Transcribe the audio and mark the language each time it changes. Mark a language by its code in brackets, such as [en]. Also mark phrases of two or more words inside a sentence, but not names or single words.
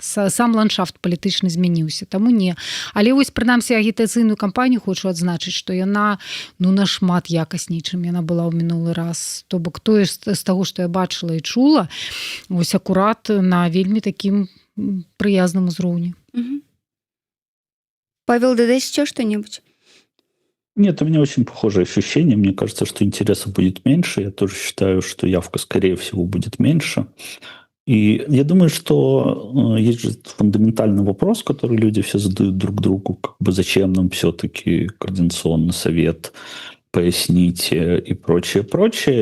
[be] Сам ландшафт палітычны змяніўся, таму не. Але вось, прынамсі, агітацыйную кампанію хочу адзначыць, што яна ну нашмат якасней, чым яна была ў мінулы раз. То бок тое з таго, што я бачыла і чула, вось акурат на вельмі такім прыязным узроўні. Павел, дадасце што-небудзь? [ru] Нет, у меня очень похожее ощущение. Мне кажется, что интереса будет меньше. Я тоже считаю, что явка, скорее всего, будет меньше. И я думаю, что есть же фундаментальный вопрос, который люди все задают друг другу, как бы зачем нам все-таки координационный совет, поясните и прочее, прочее.